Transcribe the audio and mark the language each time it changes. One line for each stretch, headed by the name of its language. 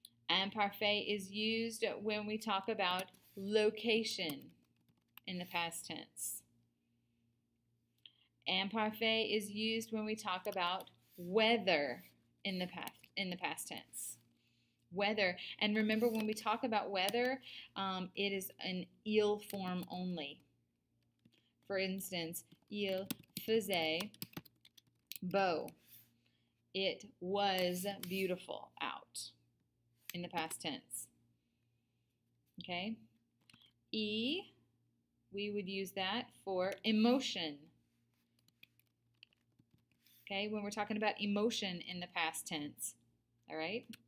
English: Imparfait is used when we talk about location in the past tense. Imparfait is used when we talk about weather in the past tense. Weather, and remember when we talk about weather, it is an il form only. For instance,
French: il faisait beau.
English: It was beautiful out in the past tense. Okay? E, we would use that for emotion. Okay, when we're talking about emotion in the past tense. All right?